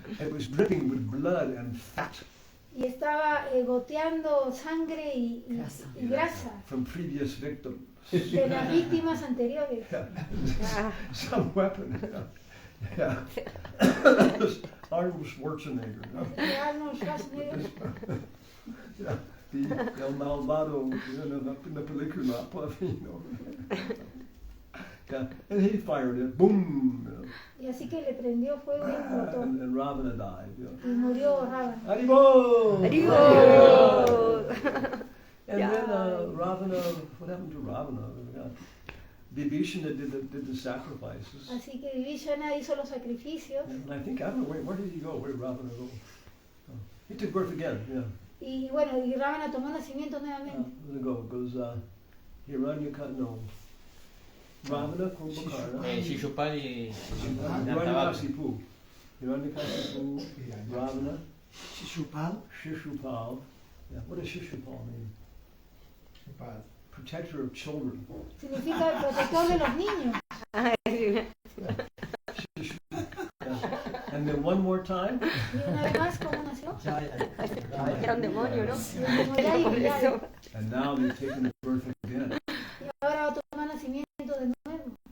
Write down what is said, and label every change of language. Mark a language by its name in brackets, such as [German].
[English] It was dripping with blood and fat. [Spanish] Y estaba goteando sangre y grasa [English] From previous victims. [Spanish] de las víctimas anteriores. [English] Yeah. Some weapon. Yeah. That was Arnold Schwarzenegger. No? Arnold Schwarzenegger. Yeah. [Spanish] El malvado [English] in the [Spanish] película, [English] you know. Yeah. And he fired it. Boom. You know. [Spanish] Y así que le prendió fuego y explotó. [English] And Ravana died. You know. [Spanish] Y murió Ravana. [English] Haribol! [Spanish] Haribol! [English] And then Ravana, what happened to Ravana? Vibhishana did the sacrifices. [Spanish] Así que Vibhishana hizo los sacrificios. [English] And I think, I don't know, where did he go? Where did Ravana go? Oh, he took birth again, yeah. [Spanish] Y bueno, y Ravana tomó nacimiento nuevamente. [English] Where did it go? It goes, Hiranyakasipu, no. Ravana, Kumbhakarna. [Spanish] Shishupal y [English] Hiranyakasipu. Hiranyakasipu, Ravana. [Spanish] Shishupal. [English] Shishupal. Yeah. What does Shishupal mean? Protector of children. [Spanish] Significa el protector de los niños. [English] And then one more time. [Spanish] Y una vez más, ¿cómo nació? Era un demonio, ¿no? Como ya. [English] And now they've taken the birth again. [Spanish] Y ahora va a tomar nacimiento de nuevo.